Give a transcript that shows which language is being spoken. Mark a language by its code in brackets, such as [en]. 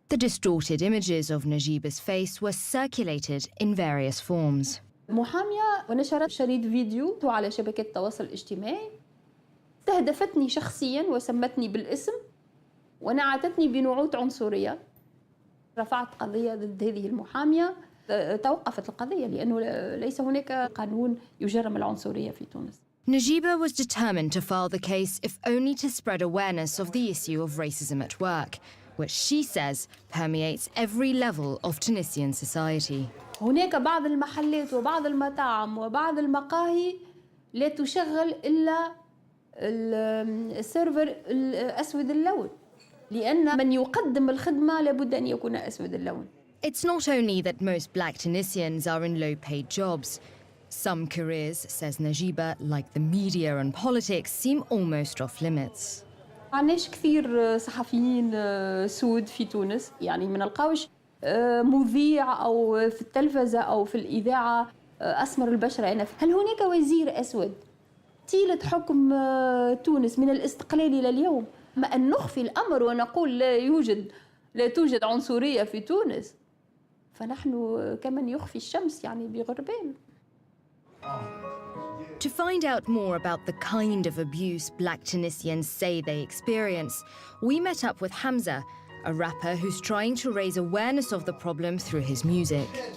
[en] The distorted images of Najiba's face were circulated in various forms. [ar] محامية ونشرت شريط فيديو على شبكة التواصل الاجتماعي استهدفتني شخصياً وسمتني بالاسم ونعتتني بنعوت عنصرية. رفعت قضية ضد هذه المحامية توقفت القضية لأنه ليس هناك قانون يجرم العنصرية في تونس. [en] Najiba was determined to file the case if only to spread awareness of the issue of racism at work, which she says permeates every level of Tunisian society. [ar] هناك بعض المحلات وبعض المطاعم وبعض المقاهي لا تشغل إلا السيرفر الأسود اللون لأن من يقدم الخدمة لابد أن يكون أسود اللون. [en] It's not only that most black Tunisians are in low-paid jobs. Some careers, says Najiba, like the media and politics, seem almost off limits. [ar] عناش كثير صحفيين سود في تونس يعني ما نلقاوش مذيع أو في التلفزة أو في الإذاعة أسمر البشرة. هل هناك وزير أسود طيلة حكم تونس من الاستقلال إلى اليوم؟ ما أن نخفي الأمر ونقول لا يوجد لا توجد عنصرية في تونس، فنحن كمن يخفي الشمس يعني بغربال. [en] To find out more about the kind of abuse Black Tunisians say they experience, we met up with Hamza, a rapper who's trying to raise awareness of the problem through his music.